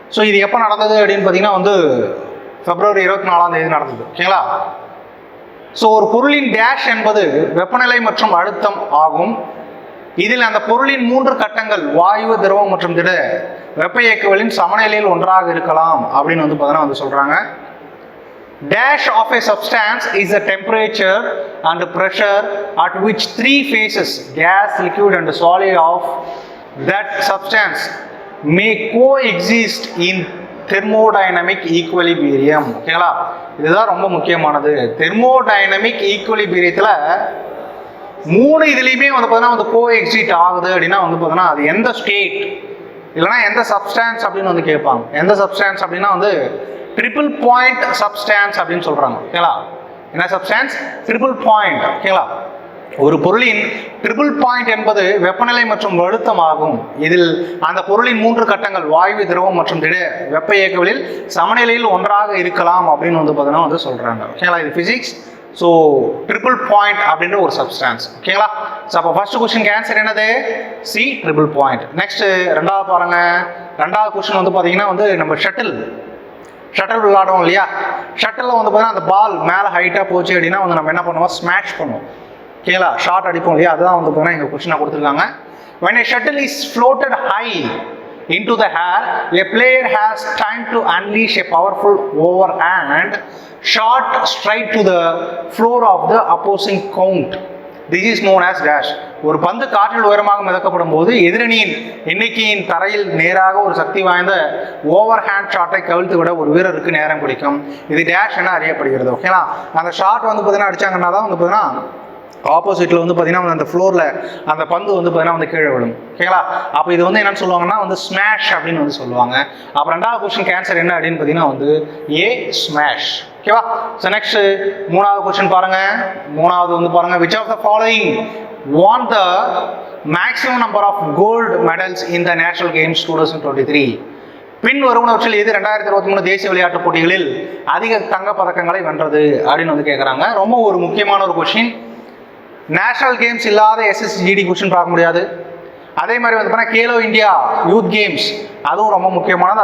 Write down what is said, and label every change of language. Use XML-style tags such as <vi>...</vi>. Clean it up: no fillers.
<ta>இது எப்போ நடந்தது அப்படின்னு பார்த்தீங்கன்னா வந்து February 24ஆம் தேதி நடந்தது. ஓகேங்களா? ஒரு பொருளின் டேஷ் என்பது வெப்பநிலை மற்றும் அழுத்தம் ஆகும். இதில் அந்த பொருளின் 3 கட்டங்கள் வாயு, திரவம் மற்றும் திட வெப்ப இயக்கங்களின் சமநிலையில் ஒன்றாக இருக்கலாம் அப்படின்னு வந்து பார்த்தீங்கன்னா வந்து சொல்றாங்க.</ta> <en>Dash of a substance is the temperature and pressure at which 3 phases, gas, liquid and solid of that substance may coexist in thermodynamic equilibrium.</en> <ta>ஓகேங்களா? இதுதான் ரொம்ப முக்கியமானது. தெர்மோடைனமிக் ஈக்குவலிபிரியத்தில் 3 இதுலேயுமே வந்து பார்த்தீங்கன்னா வந்து கோஎக்ஸிஸ்ட் ஆகுது அப்படின்னா வந்து பார்த்தீங்கன்னா அது எந்த ஸ்டேட் இல்லைனா எந்த சப்ஸ்டான்ஸ் அப்படின்னு வந்து கேட்பாங்க. எந்த சப்ஸ்டான்ஸ் அப்படின்னா வந்து ட்ரிபிள் பாயிண்ட் சப்ஸ்டான்ஸ் அப்படின்னு சொல்கிறாங்க. ஓகேங்களா? என்ன சப்ஸ்டான்ஸ்? Triple point. ஓகேங்களா? ஒரு பொருளின் ட்ரிபிள் பாயிண்ட் என்பது வெப்பநிலை மற்றும் அழுத்தம் ஆகும். இதில் அந்த பொருளின் 3 கட்டங்கள் வாயு, திரவம் மற்றும் திட வெப்ப இயக்கங்களில் சமநிலையில் ஒன்றாக இருக்கலாம் அப்படின்னு வந்து பார்த்தீங்கன்னா வந்து சொல்கிறாங்க. ஓகேங்களா? இது ஃபிசிக்ஸ். ட்ரிபிள் பாயிண்ட் அப்படின்ற ஒரு சப்ஸ்டான்ஸ். ஓகேங்களா? அப்போ ஃபர்ஸ்ட் கொஸ்டின் ஆன்சர் என்னது? C, triple point. நெக்ஸ்ட் ரெண்டாவது பாருங்க. ரெண்டாவது கொஸ்டின் வந்து பார்த்தீங்கன்னா வந்து நம்ம ஷட்டில் விளையாடுவோம் இல்லையா? ஷட்டில் வந்து பார்த்தீங்கன்னா அந்த பால் மேலே ஹைட்டாக போச்சு அப்படின்னா வந்து நம்ம என்ன பண்ணுவோம்? ஸ்மாஷ் பண்ணுவோம். ஓகேங்களா? ஷார்ட் அடிப்போம் இல்லையா? அதுதான் வந்து பார்த்தீங்கன்னா எங்கள் கொஸ்டினாக கொடுத்துருக்காங்க.</ta> <en>When a shuttle is floated high into the air, a player has time to unleash a powerful overhand shot straight to the floor of the opposing count. This is known as dash.</en> <ta>ஒரு பந்து காற்றில் உயரமாக மிதக்கப்படும் போது எதிரணியின் எண்ணிக்கையின் தரையில் நேராக ஒரு சக்தி வாய்ந்த ஓவர் ஹேண்ட் ஷாட்டை கவிழ்த்து விட ஒரு வீரருக்கு நேரம் பிடிக்கும். இது டேஷ் என அறியப்படுகிறது. ஓகேங்களா? அந்த ஷாட் வந்து பார்த்தீங்கன்னா அடிச்சாங்கன்னா தான் வந்து பார்த்தீங்கன்னா ஆப்போசிட்டில் வந்து பார்த்தீங்கன்னா அந்த ஃப்ளோரில் அந்த பந்து வந்து பார்த்தீங்கன்னா வந்து கீழே விடும். ஓகேங்களா? அப்போ இது வந்து என்னன்னு சொல்லுவாங்கன்னா வந்து ஸ்மாஷ் அப்படின்னு வந்து சொல்லுவாங்க. அப்போ ரெண்டாவது கொஸ்டின் ஆன்சர் என்ன அப்படின்னு பார்த்தீங்கன்னா வந்து ஏ, ஸ்மாஷ். ஓகேவா? நெக்ஸ்ட் 3வது கொஸ்டின் பாருங்க. 3வது வந்து பாருங்க.</ta> <en>which of the following won the maximum number of gold medals in the national games 2023?</en> <ta>பின் வருவனவற்றில் எது 2023 தேசிய விளையாட்டுப் போட்டிகளில் அதிக தங்க பதக்கங்களை வென்றது அப்படின்னு வந்து கேட்குறாங்க. ரொம்ப ஒரு முக்கியமான ஒரு கொஸ்டின். நேஷனல் கேம்ஸ் இல்லாத SSGD கொஸ்டின் பார்க்க முடியாது. அதே மாதிரி வந்து பார்த்தீங்கன்னா கேலோ இந்தியா யூத் கேம்ஸ் அதுவும் ரொம்ப முக்கியமானது.</ta>